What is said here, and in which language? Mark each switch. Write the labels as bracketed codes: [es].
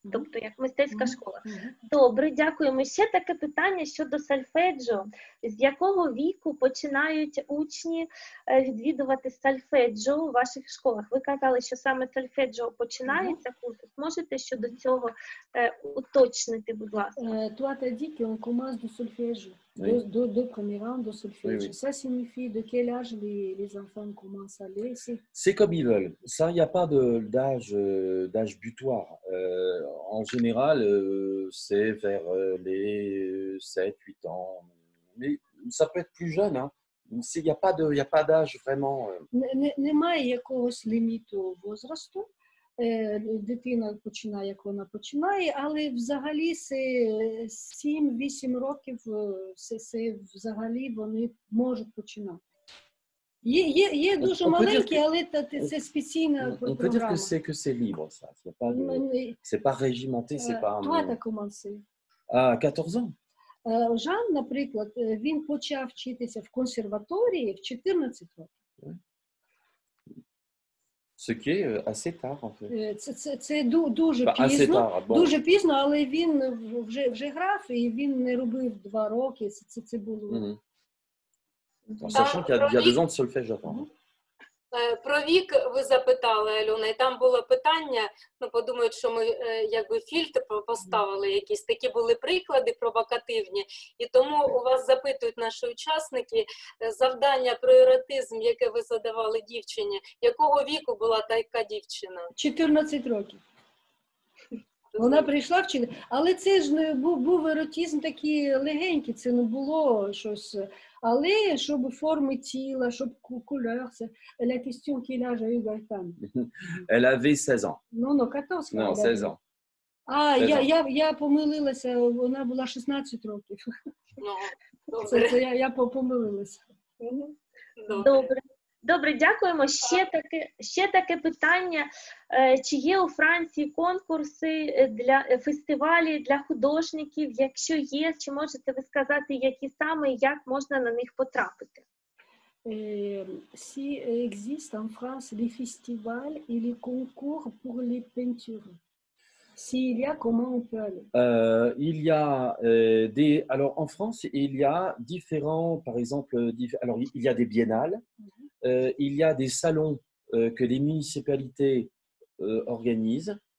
[uk] Тобто, як мистецька школа. Добре, дякуємо. Ще таке питання щодо сольфеджіо. З якого віку починають учні відвідувати сольфеджіо у ваших школах? Ви казали, що саме сольфеджіо починається курс. Можете щодо цього уточнити, будь ласка? [fr] Toi, t'as dit qu'on commence du solfège, de premier rang de solfège. Oui. Ça signifie de quel âge les enfants commencent à aller? C'est comme ils veulent. Ça, il n'y a pas d'âge butoir. En général, c'est vers les 7-8 ans. Mais ça peut être plus jeune. Hein. Il n'y a pas d'âge vraiment. [uk] Немає якогось ліміту возрасту. Дитина починає, як вона починає, але взагалі 7-8 років взагалі вони можуть починати. Є дуже маленькі, але це спеціальна програма. [fr] On peut dire que c'est libre, ça. C'est pas régimenté, c'est pas... Toi, t'as commencé. À 14 ans. [uk] Жан, наприклад, він почав вчитися в консерваторії в 14 років. [fr] Ce qui est assez tard, en fait. [uk] Це дуже пізно, дуже пізно, але він вже грав і він не робив 2 роки. Це було. [fr] En sachant qu'il y a 2 ans de solfège avant. [uk] Про вік ви запитали, Альона, і там було питання, подумають, що ми якби фільтр поставили якісь, такі були приклади провокативні, і тому у вас запитують наші учасники завдання про еротизм, яке ви задавали дівчині. Якого віку була така дівчина? 14 років. Вона прийшла вчити, але це ж не був еротизм такий легенький, це не було щось. Але щоб форми тіла, щоб кольор, це la question qu'il a eu Gaëtan. [fr] Elle avait 16 ans. [uk] Ну, 14 [fr] Non, 16 ans. [uk] А, 16 я помилилася, вона була 16 років. Ну, Це добре. я помилилася. Добре. Добре, дякуємо. Ще таке питання. Чи є у Франції конкурси для фестивалі для художників? Якщо є, чи можете ви сказати, які саме і як можна на них потрапити? [fr] S'il existe en France les festivals et les concours pour les peintures, s'il y a, comment on peut aller? Il y a alors en France, il y a différents, par exemple, alors il y a des biennales, il y a des salons que les municipalités organisent.